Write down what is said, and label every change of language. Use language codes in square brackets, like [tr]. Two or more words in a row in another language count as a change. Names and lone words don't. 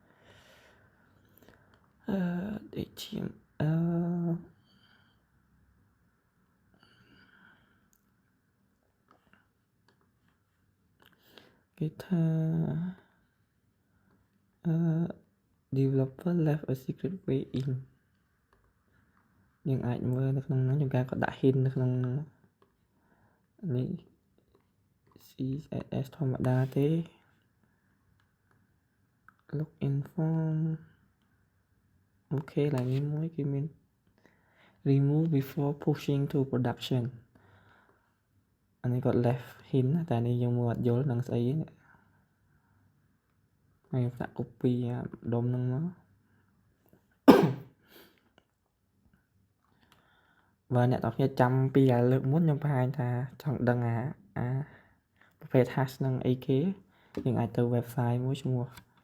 [km] HTML គេថា [en] developer left a secret way in [km] យើងអាចមើលនៅក្នុងហ្នឹងយើងក៏ដាក់ hint នៅក្នុងនេះ CSS ធម្មតាទេ [en] login form [km] អូខេឡើងនេះមួយគេមាន [en] remove before pushing to production [km] អានេះគាត់ [en] left hint [km] តែនេះយើងមើលអត់យល់នឹងស្អីហ្នឹងហើយដាក់ copy អាដុំហ្នឹងមក បើអ្នកទាំងគ្នាចាំពីលើកមុនខ្ញុំបង្ហាញថាចង់ដឹងអាប្រភេទ hash នឹងអីគេយើងអាចទៅ website មួយឈ្មោះ